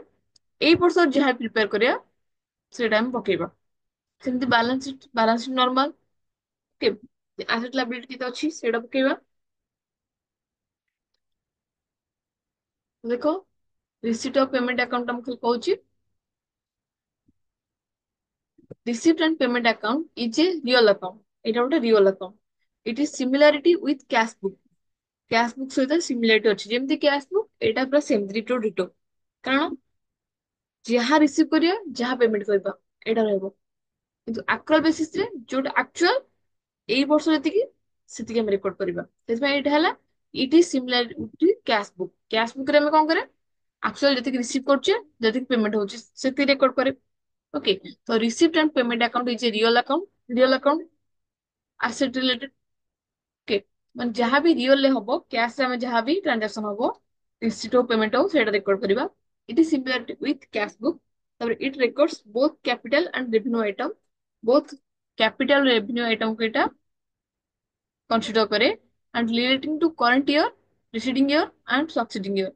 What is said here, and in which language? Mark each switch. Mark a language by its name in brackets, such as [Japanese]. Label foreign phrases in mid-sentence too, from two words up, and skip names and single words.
[Odia] ଏଇ ବର୍ଷ ଯାହା ପ୍ରିପେୟାର କରିବା ସେଇଟା ଆମେ ପକେଇବା। ସେମିତି [English] balance normal, asset liability [Odia] କେତେ ଅଛି ସେଇଟା ପକେଇବା। ଦେଖ, [English] receipt of payment account [Odia] ମୁଁ ଖାଲି କହୁଛି, [English] receipt and payment account is a real account. [Odia] এটা ଗୋଟେ [English] real account. It is similarity with cash book. Cash book [Odia] ସହିତ similarity ଅଛି, ଯେମିତି [English] cash book [Odia] ଏଇଟା ପୁରା ସେମିତି [English] ditto ditto, [Odia] କାରଣ ଯାହା ରିସିଭ୍ କରିବା ଯାହା ପେମେଣ୍ଟ କରିବା ଏଇଟା ରହିବ, କିନ୍ତୁ [English] accrual basis [Odia] ରେ ଯୋଉଟା ଆକ୍ଚୁଆଲ ଏଇ ବର୍ଷ ଯେତିକି ସେତିକି ଆମେ ରେକର୍ଡ କରିବା। ସେଥିପାଇଁ ଏଇଟା ହେଲା [English] it is similar to cash book. cash book [Odia] ରେ ଆମେ କଣ କରିବା? ଆକ୍ଚୁଆଲ ଯେତିକି ରିସିଭ୍ କରୁଛେ, ଯେତିକି ପେମେଣ୍ଟ ହଉଛି ସେତିକି ରେକର୍ଡ କରେ। [English] ଓକେ, ତ receipt and payment account is a real account. real account asset related। [Odia] ଓକେ, ମାନେ ଯାହା ବି ରିଅଲ ରେ ହବ, କ୍ୟାଶ ରେ ଆମେ ଯାହା ବି ଟ୍ରାଞ୍ଜାକ୍ସନ ହବ, ରିସିପ୍ଟ ହଉ ପେମେଣ୍ଟ ହଉ ସେଇଟା ରେକର୍ଡ କରିବା। [English] it is similar with cash book. ତାପରେ it records both capital and revenue item. both capital revenue item [Odia] କୁ ଏଇଟା [English] କନସିଡର କରେ, and relating to current year, preceding year and succeeding year.